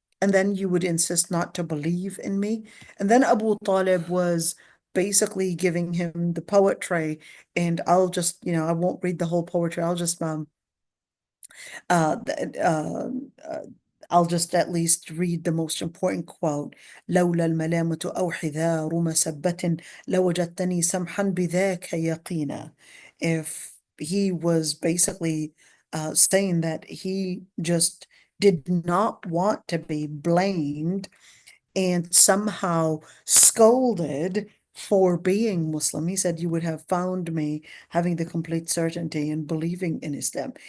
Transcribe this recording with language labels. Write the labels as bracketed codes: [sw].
[en] And then you would insist not to believe in me. And then Abu Talib was basically giving him the poetry. And I'll just, I won't read the whole poetry. Uh, uh, uh, I'll just at least read the most important quote. [ar] لولا الملامة أو حذار مسبة لوجدتني سمحا بذاك يقينا. [en] If he was basically saying that he just did not want to be blamed and somehow scolded for being Muslim. He said, you would have found me having the complete certainty and believing in Islam.